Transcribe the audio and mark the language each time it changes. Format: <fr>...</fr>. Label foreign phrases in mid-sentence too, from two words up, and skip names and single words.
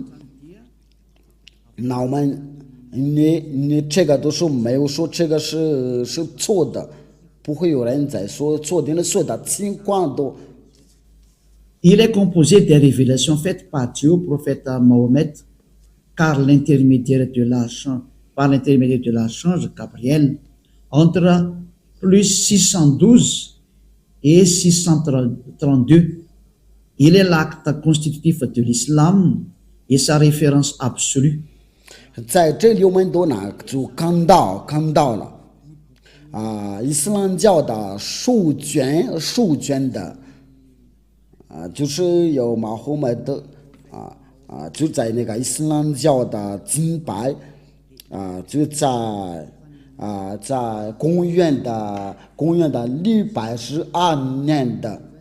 <zh>那我们因为这个都是没有说这个是错的，不会有人在说错的，所有的情况都。</zh> <fr>Il est composé des révélations faites par Dieu au prophète Mohammed par l'intermédiaire de l'archange Gabriel entre plus 612 et 632. Il est l'acte constitutif de l'islam et sa référence absolue.</fr> <zh>在这里我们都就看到了伊斯兰教的书卷的就是有马后麦德就在那个伊斯兰教的敬拜就在公元的612年的。</zh>